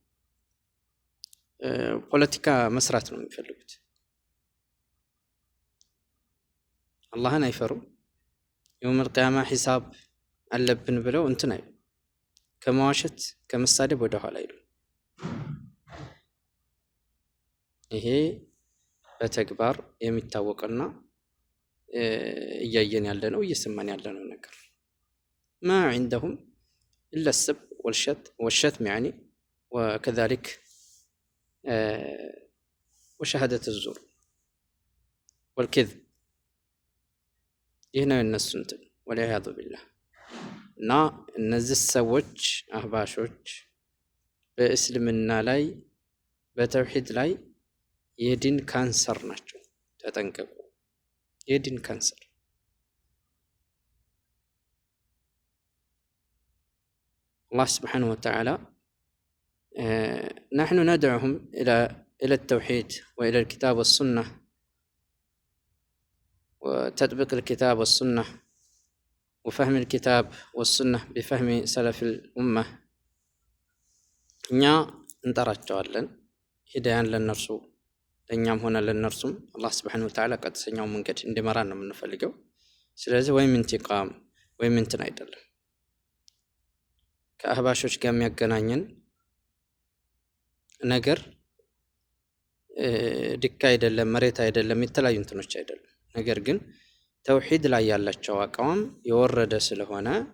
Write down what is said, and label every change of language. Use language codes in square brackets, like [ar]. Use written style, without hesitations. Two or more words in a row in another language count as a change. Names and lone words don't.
[am] ፖለቲካ መስራት ነው የሚፈልጉት። አላህን አይፈሩም። [ar] يوم القيامة [am] ሂሳብ አለብን ብለው እንትን አይሉ፣ ከመዋሸት ከመሳደብ ወደ ኋላ አይሉ። ይሄ በተግባር የሚታወቅና እያየን ያለ ነው እየሰማን ያለ ነው ነገር [ar] ما عندهم إلا السب والشتم يعني وكذلك وشهادة الزور والكذب [am] ይህ ነው የነሱ እንትን [ar] والعياذ بالله። [am] እና እነዚህ ሰዎች አህባሾች በእስልምና ላይ በተውሂድ ላይ የዲን ካንሰር ናቸው። ተጠንቀቁ። የዲን ካንሰር [ar] الله سبحانه وتعالى نحن ندعوهم إلى التوحيد وإلى الكتاب والسنة وتطبيق الكتاب والسنة وفهم الكتاب والسنة بفهم سلف الأمة [am] እኛ እንጠራቸዋለን ሂዳያን ለነርሱ ለኛም ሆነ ለነርሱም አላህ [ar] سبحانه وتعالى [am] ቀጥተኛው መንገድ እንዲመራን ነው የምንፈልገው። ስለዚህ ወይም ኢንቲቃም ወይም እንትን አይደለም። ከአህባሾች ጋር የሚያገናኘን ነገር ድካ አይደለም፣ መሬት አይደለም፣ የተለያዩ እንትኖች አይደለም። ነገር ግን ተውሂድ ላይ ያላቸው አቋም የወረደ ስለሆነ